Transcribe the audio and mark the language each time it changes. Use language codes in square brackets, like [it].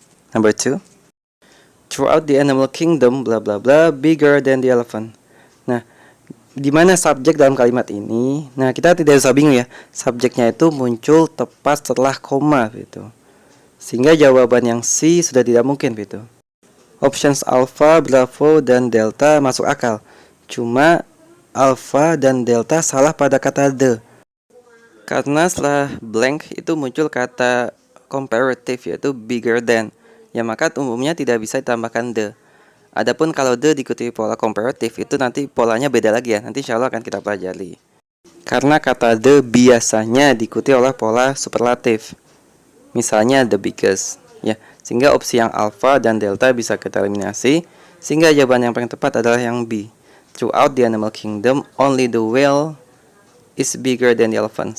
[en] Number 2, throughout the animal kingdom blah blah blah, bigger than the elephant. Nah, [id] Di mana subjek dalam kalimat ini? Nah, kita tidak usah bingung ya. Subjeknya itu muncul tepat setelah koma gitu. Sehingga jawaban yang C sudah tidak mungkin gitu. Options alpha, bravo, dan delta masuk akal. Cuma alpha dan delta salah pada kata the. Karena setelah blank itu muncul kata comparative yaitu bigger than. Ya maka umumnya tidak bisa ditambahkan the. Adapun kalau the diikuti pola comparative itu nanti polanya beda lagi ya. Nanti insya Allah akan kita pelajari. Karena kata the biasanya diikuti oleh pola superlatif. Misalnya the biggest. Ya, sehingga opsi yang alpha dan delta bisa kita eliminasi. Sehingga jawaban yang paling tepat adalah yang B. [en] Throughout the animal kingdom, only the whale is bigger than the elephant.